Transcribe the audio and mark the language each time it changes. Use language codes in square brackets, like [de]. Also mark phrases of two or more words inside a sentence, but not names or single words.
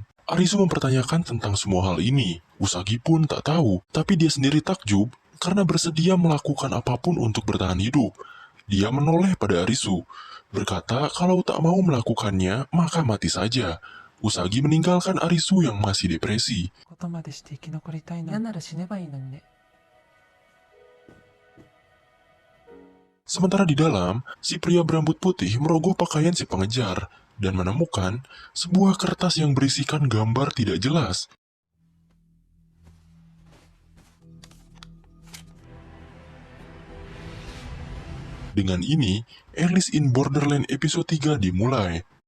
[id] Arisu mempertanyakan tentang semua hal ini. Usagi pun tak tahu, tapi dia sendiri takjub karena bersedia melakukan apapun untuk bertahan hidup. Dia menoleh pada Arisu, berkata kalau tak mau melakukannya, maka mati saja. Usagi meninggalkan Arisu yang masih depresi. [ja] ことまでして生き残りたいの。嫌なら死ねばいいのにね。 [id] Sementara di dalam, si pria berambut putih merogoh pakaian si pengejar dan menemukan sebuah kertas yang berisikan gambar tidak jelas. Dengan ini, Alice in Borderland episode 3 dimulai.